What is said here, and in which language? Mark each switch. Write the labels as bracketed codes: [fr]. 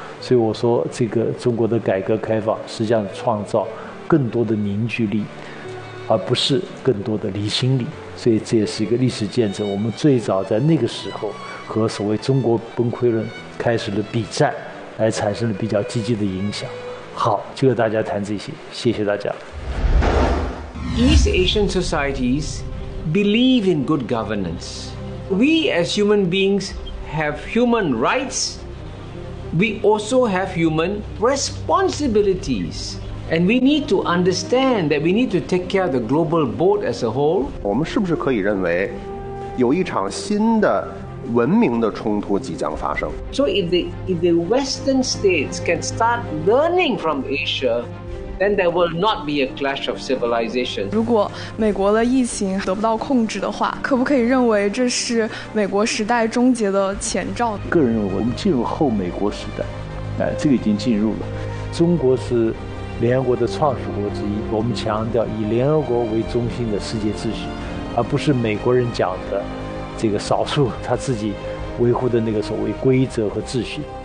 [zh] 所以我说，这个中国的改革开放实际上创造更多的凝聚力，而不是更多的离心力。所以这也是一个历史见证。我们最早在那个时候和所谓中国崩溃论开始了比战，来产生了比较积极的影响。好，就和大家谈这些，谢谢大家。 [en] East Asian societies believe in good governance. We as human beings have human rights. We also have human responsibilities. And we need to understand that we need to take care of the global boat as a whole. [zh] 我们是不是可以认为有一场新的文明的冲突即将发生？ [en] So if the Western states can start learning from Asia, then there will not be a clash of civilization. [zh] 如果美国的疫情得不到控制的话，可不可以认为这是美国时代终结的前兆？个人认为，我们进入后美国时代，这个已经进入了。中国是联合国的创始国之一，我们强调以联合国为中心的世界秩序，而不是美国人讲的这个少数他自己维护的那个所谓规则和秩序。